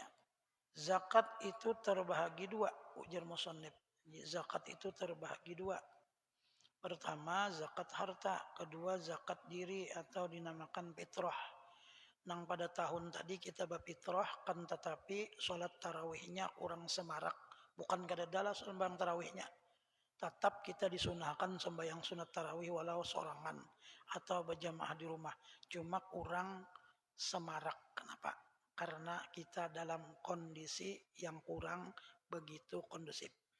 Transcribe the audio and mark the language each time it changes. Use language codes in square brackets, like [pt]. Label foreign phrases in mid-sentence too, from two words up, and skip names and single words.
[id] Zakat itu terbahagi 2, ujar musannif. Zakat itu terbahagi 2. Pertama zakat harta, kedua zakat diri atau dinamakan fitrah. Nang pada tahun tadi kita berfitrah kan, tetapi sholat tarawihnya kurang semarak. [bjn] Bukan kadadala sembahyang tarawihnya. Tetap kita disunahkan sembahyang sunat tarawih walau sorangan atau berjamaah di rumah. [id] Cuma kurang semarak. Kenapa? Karena kita dalam kondisi yang kurang begitu kondusif.